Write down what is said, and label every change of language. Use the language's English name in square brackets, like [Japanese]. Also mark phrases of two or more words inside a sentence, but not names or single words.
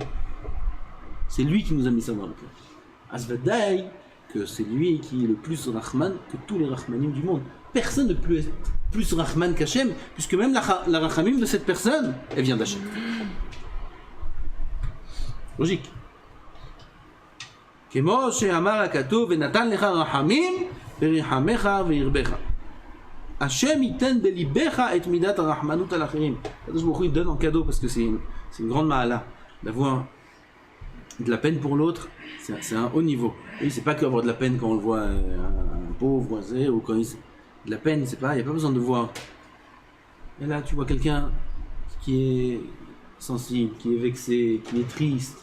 [French] C'est lui qui nous a mis ça dans le cœur. Asvadai, que c'est lui qui est le plus Rahman que tous les Rahmanim du monde. Personne ne peut être plus Rahman qu'Hachem, puisque même la Rachamim de cette personne, elle vient d'Hachem. Logique. [Hebrew] כמו שאמר הכתוב ונתן לך רחמים ורחמך והרבך. השם יתן בליבך את מידת הרחמנות על אחרים. קדוש ברוך הוא [French] il donne en cadeau parce que c'est une grande ma'ala d'avoir de la peine pour l'autre. C'est un haut niveau. Oui, c'est pas qu'avoir de la peine quand on le voit un pauvre, ou quand de la peine, c'est pas, il n'y a pas besoin de voir. Et là, tu vois quelqu'un qui est sensible, qui est vexé, qui est triste.